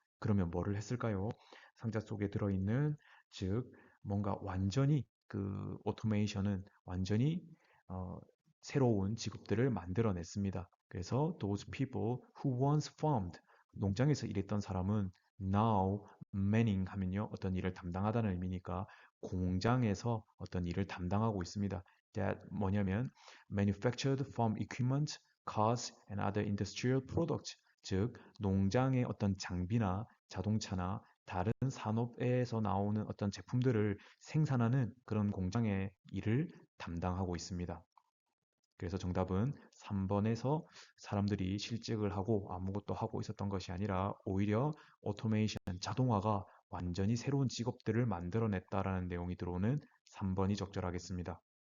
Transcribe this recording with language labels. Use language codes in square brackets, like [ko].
[ko] 그러면 뭐를 했을까요? 상자 속에 들어있는, 즉 뭔가 완전히 그 오토메이션은 완전히 어, 새로운 직업들을 만들어냈습니다. 그래서 [en] those people who once farmed, [ko] 농장에서 일했던 사람은 [en] now manning [ko] 하면요 어떤 일을 담당하다는 의미니까 공장에서 어떤 일을 담당하고 있습니다. [en] That [ko] 뭐냐면 [en] manufactured farm equipment, cars and other industrial products. [ko] 즉 농장의 어떤 장비나 자동차나 다른 산업에서 나오는 어떤 제품들을 생산하는 그런 공장의 일을 담당하고 있습니다. 그래서 정답은 3번에서 사람들이 실직을 하고 아무것도 하고 있었던 것이 아니라 오히려 오토메이션, 자동화가 완전히 새로운 직업들을 만들어냈다라는 내용이 들어오는 3번이 적절하겠습니다.